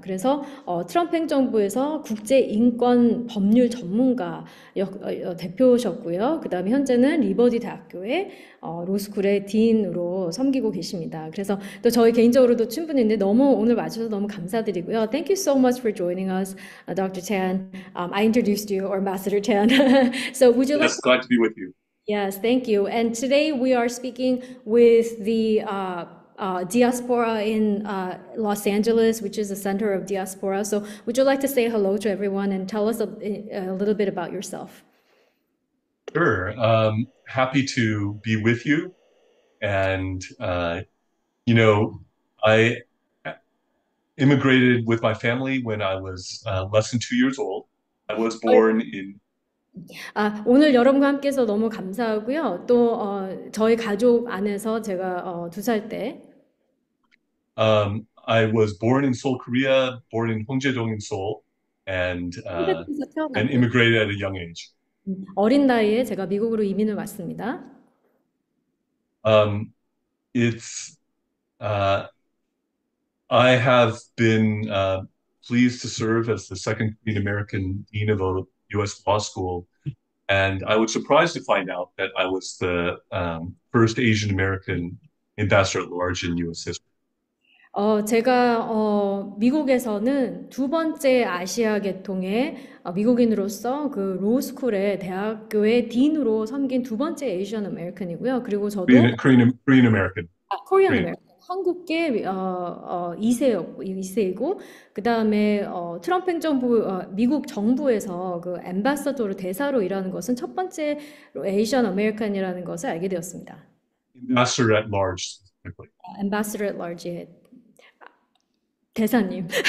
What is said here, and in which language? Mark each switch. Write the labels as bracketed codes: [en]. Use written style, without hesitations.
[ko] 그래서 트럼프 행정부에서 국제 인권 법률 전문가 대표셨고요. 그 다음에 현재는 리버디 대학교의 로스쿨의 딘으로 섬기고 계십니다. 그래서 또 저희 개인적으로도 친분인데 너무 오늘 와주셔서 너무 감사드리고요. [en] Thank you so much for joining us, Dr. Chan. I introduced you, or Ambassador Chan. So would you like Yes, glad to be with you. Yes, thank you. And today we are speaking with the diaspora in Los Angeles, which is the center of diaspora. So, would you like to say hello to everyone and tell us a little bit about yourself? Sure. Happy to be with you. And, you know, I immigrated with my family when I was less than 2 years old. I was born in, [ko] 오늘 여러분과 함께해서 너무 감사하고요. 또 저희 가족 안에서 제가 2살 때 [en] I was born in Seoul, Korea, born in Hongjae-dong in Seoul, and [ko] 티베트에서 [en] and [ko] 태어나고 [en] immigrated at a young age. [ko] 어린 나이에 제가 미국으로 이민을 왔습니다. [en] Um, it's uh, I have been pleased to serve as the second Korean American dean of a U.S. law school, and I was surprised to find out that I was the first Asian American ambassador at large in U.S. history. [ko] 제가 미국에서는 두 번째 아시아 계통의 미국인으로서 그 로스쿨의 대학교의 딘으로 섬긴 두 번째 에이시안 아메리칸이고요. 그리고 저도 [en] Korean American. [ko] 코리안 아메리칸 한국계 2세이고 그다음에 트럼프 행정부 미국 정부에서 그 엠바서더로 대사로 일하는 것은 첫 번째 에이시안 아메리칸이라는 것을 알게 되었습니다. [en] Ambassador at large, specifically. [ko] 엠바서더 [en] at large [ko] 의 대사님.